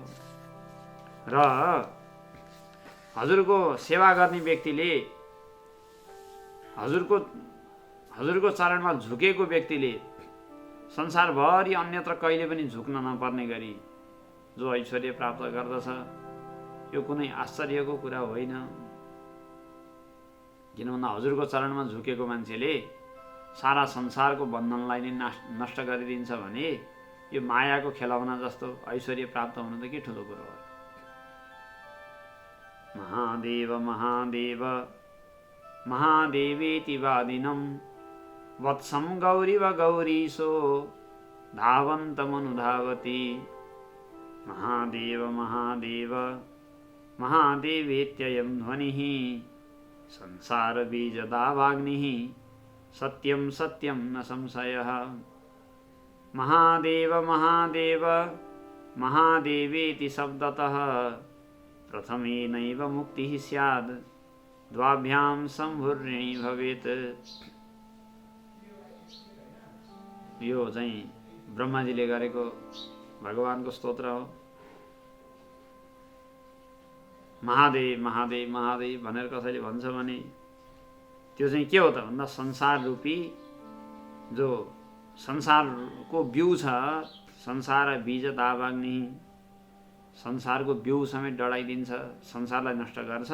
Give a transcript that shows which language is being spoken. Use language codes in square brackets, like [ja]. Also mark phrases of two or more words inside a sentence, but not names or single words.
[ne] र हजुरको सेवा गर्ने व्यक्तिले, हजुरको चरणमा झुकेको व्यक्तिले संसारभरि अन्यत्र कहिले पनि झुक्न नपर्ने गरी जो ऐश्वर्य प्राप्त गर्दछ, यो कुनै आश्चर्यको कुरा होइन। किन भन्दा हजुरको चरणमा झुकेको मान्छेले सारा संसारको बन्धनलाई नै नष्ट गरिदिन्छ भने यो मायाको खेलौना जस्तो ऐश्वर्य प्राप्त हुनु त के ठुलो कुरो हो। [sa] महादेव महादेव महादेवेति वादिनं वत्सं गौरीव गौरीशो धावन्तमनुधावति। महादेव महादेव महादेवेत्ययं ध्वनिः संसारबीजदावाग्निः सत्यं सत्यं न संशयः। महादेव महादेव महादेवेति शब्दतः प्रथमेनैव मुक्तिः स्यात् द्वाभ्यां सम्भुर्ऋणी भवेत्। [ne] यो चाहिँ ब्रह्माजीले गरेको भगवानको स्तोत्र हो। महादेव महादेव महादेव भनेर कसैले भन्छ भने त्यो चाहिँ के हो त भन्दा संसार रूपी जो संसारको बिउ छ, [sa] संसार बीज दावाग्नि, [ne] संसारको बिउ समेत डढाइदिन्छ, संसारलाई नष्ट गर्छ।